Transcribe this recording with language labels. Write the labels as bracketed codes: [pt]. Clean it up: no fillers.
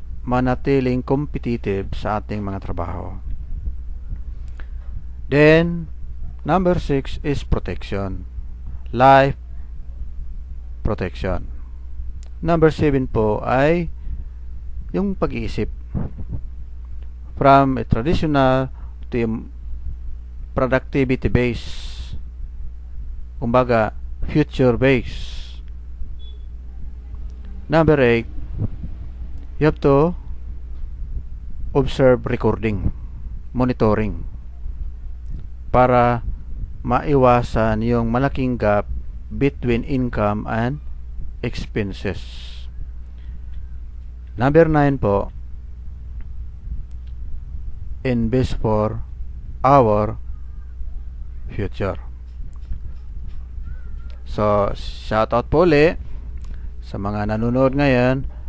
[tl] Manatiling competitive sa ating mga trabaho. [en] Then number 6 is protection. Life protection. [tl] Number 7 po ay yung pag-iisip. [en] From a traditional to a productivity base. [tl] Kumbaga, [en] future base. Number 8, you have to observe recording, monitoring, [tl] para maiwasan yung malaking [en] gap between income and expenses. Number 9 po, invest for our future. [tl] So, shout out po ulit sa mga nanonood ngayon.